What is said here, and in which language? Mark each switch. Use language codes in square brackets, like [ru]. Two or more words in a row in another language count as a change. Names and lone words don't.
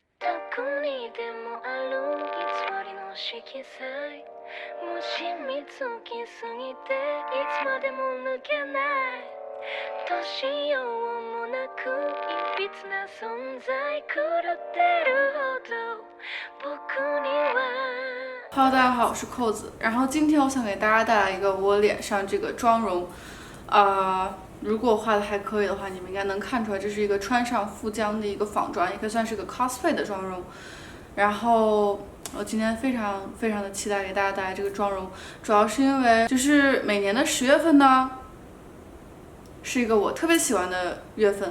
[ja] どこにでもある偽りの色彩もしみつきすぎていつまでも抜けないどうしようもなくいびつな存在狂ってるほど僕には。 [zh] Hello，大家好，我是扣子。然后今天我想给大家带来一个我脸上这个妆容，如果我画的还可以的话，你们应该能看出来，这是一个穿上富江的一个仿妆，也可以算是个 cosplay 的妆容。然后我今天非常的期待给大家带来这个妆容，主要是因为就是每年的10月份呢，是一个我特别喜欢的月份。